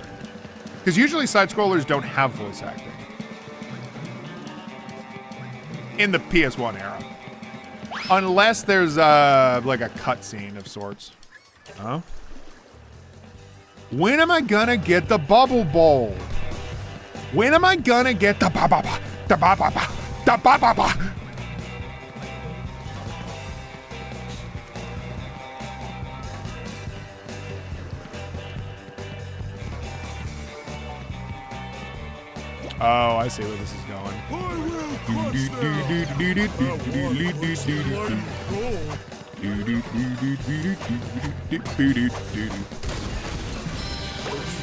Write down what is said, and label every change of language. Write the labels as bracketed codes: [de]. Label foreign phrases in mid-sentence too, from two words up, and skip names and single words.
[en] Because usually side scrollers don't have voice acting in the PS1 era, unless there's like a cutscene of sorts. Huh? When am I gonna get the bubble bowl? When am I gonna get the ba-ba-ba, the ba-ba-ba, the ba-ba-ba? Oh, I see where this is going.